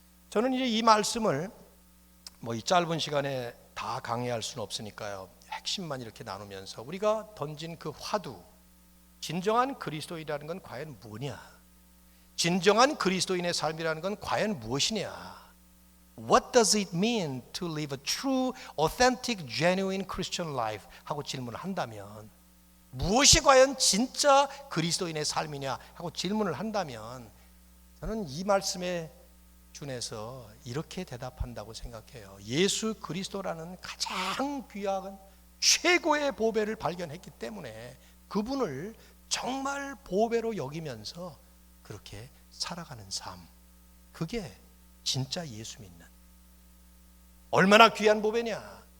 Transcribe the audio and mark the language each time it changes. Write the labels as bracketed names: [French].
[Korean] 저는 이제 이 말씀을 이 짧은 시간에 다 강의할 수는 없으니까요. 핵심만 이렇게 나누면서 우리가 던진 그 화두, 진정한 그리스도인이라는 건 과연 뭐냐? 진정한 그리스도인의 삶이라는 건 과연 무엇이냐? [English] What does it mean to live a true, authentic, genuine Christian life? [Korean] 하고 질문을 한다면, 무엇이 과연 진짜 그리스도인의 삶이냐 하고 질문을 한다면, 저는 이 말씀에 준해서 이렇게 대답한다고 생각해요. 예수 그리스도라는 가장 귀한 최고의 보배를 발견했기 때문에 그분을 정말 보배로 여기면서 그렇게 살아가는 삶, 그게 진짜 예수 믿는, 얼마나 귀한 보배냐.